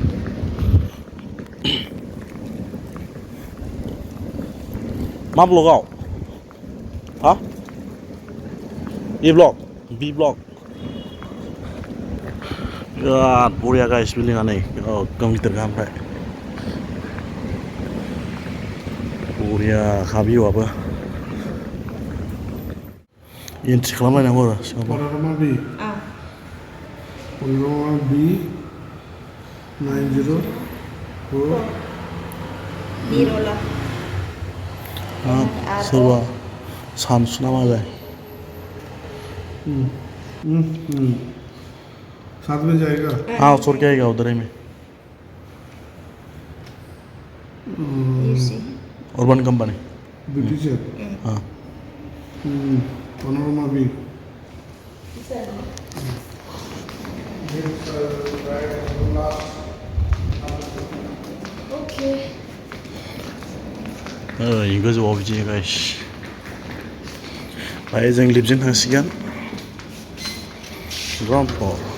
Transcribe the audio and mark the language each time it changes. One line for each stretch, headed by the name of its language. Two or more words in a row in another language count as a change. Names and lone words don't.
Bodo: मा ब्लकआव हा ए ब्लक बि ब्लक बिराद बरिया गाइस बिल्डिंआ नै एकदम गिदिरखा ओमफ्राय बरिया भिउआबो एन्ट्रि खालामलायनांगौ आरो सिङाव Panorama B. Panorama B 904 Birola सोरबा सानसु ना मालाय
Hindi: साथ में जाएगा हाँ सौ क्या आएगा उधर ही में अर्बन कंपनी ब्रिटिश हाँ Panorama B
English: Okay.
Bodo: गोजौआव बिदि गाइस बाहाय जों लिफ्टजों थांसिगोन
English: ground floor